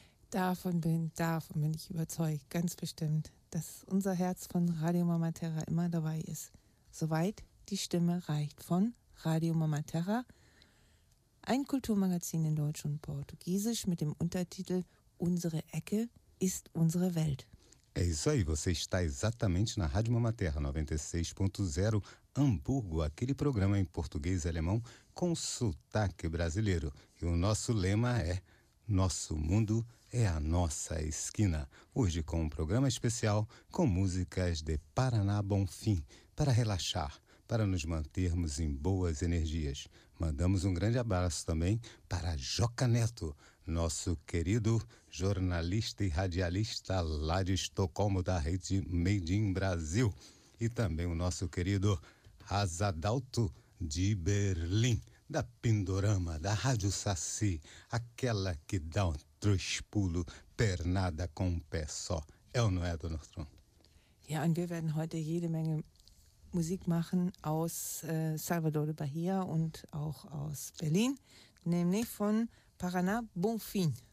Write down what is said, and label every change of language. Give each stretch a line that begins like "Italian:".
German: Davon bin ich überzeugt, ganz bestimmt, dass unser Herz von Radio Mama Terra immer dabei ist. Soweit die Stimme reicht von Radio Mama Terra, ein Kulturmagazin in Deutsch und Portugiesisch mit dem Untertitel Unsere Ecke ist unsere Welt.
Portuguese: É isso aí, você está exatamente na Rádio Mama Terra 96.0 Hamburgo, aquele programa em português e alemão com sotaque brasileiro. E o nosso lema é Nosso Mundo é a Nossa Esquina. Hoje com um programa especial com músicas de Paraná Bonfim, para relaxar, para nos mantermos em boas energias. Mandamos um grande abraço também para Joca Neto, nosso querido jornalista e radialista lá de Estocolmo, da rede Made in Brasil. E também o nosso querido Azadalto de Berlim, da Pindorama, da Rádio Saci, aquela que dá um truspulo, pernada com um pé só. É ou não é, Dr. Tron?
German: Ja, und wir werden heute jede Menge Musik machen aus Salvador de Bahia und auch aus Berlin, nämlich von Paraná Bonfim.